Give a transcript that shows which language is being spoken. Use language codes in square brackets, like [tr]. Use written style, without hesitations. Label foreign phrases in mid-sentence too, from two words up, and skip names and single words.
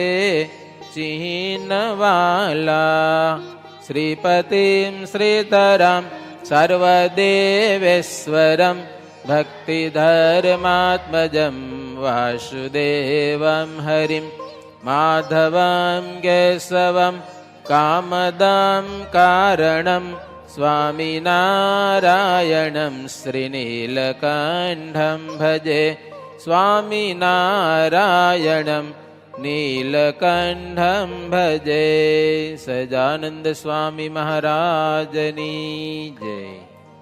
[sa] चिन्हवाला श्रीपतिं श्रीधरं सर्वदेवेश्वरं भक्तिधर्मात्मजं वासुदेवं हरिं माधवं केशवं કામદાં કારણં સ્વામિનારાયણં શ્રીનીલકંઠં ભજે સ્વામિનારાયણં નીલકંઠં ભજે. [gu] સહજાનંદ સ્વામી મહારાજની જય.